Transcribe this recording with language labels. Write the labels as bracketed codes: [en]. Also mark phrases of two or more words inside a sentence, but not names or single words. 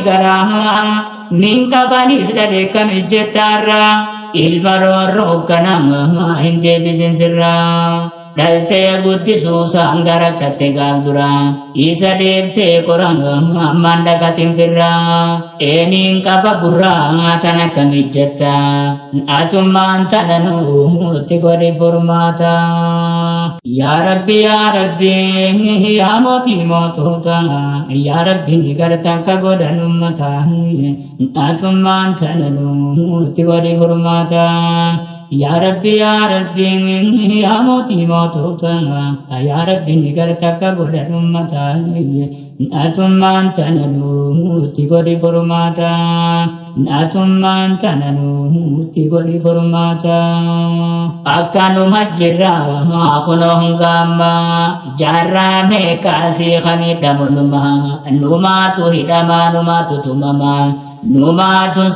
[om] garaa nin qabanis dhadhe kamijjettaarra ilma roorroo kana hin deebisin sirraa dhaltee guddisuu sangara katte gaaf dura isa deeftee qoranga ammaan dhaqatin firraa eenin qaba gurraa tan akka mijjetta atummaan tananuutti godhi furmaata. [ar] يا ربي, [om] ya moti motota, [ar] يا ربي [om] ni garta ka godan ummata, atummaan tananuutti godhi furmaata. [ar] يا ربي, [om] ya moti motota, [ar] يا ربي [om] ni garta ka godan ummata, atummaan tananuutti godhi furmaata, atummaan tananuutti godhi furmaata. Akkanuma jirra kunoo hangama jaarraa meeqaasii kanidhamunuma numaatu hidhama numaatu tumama numaatu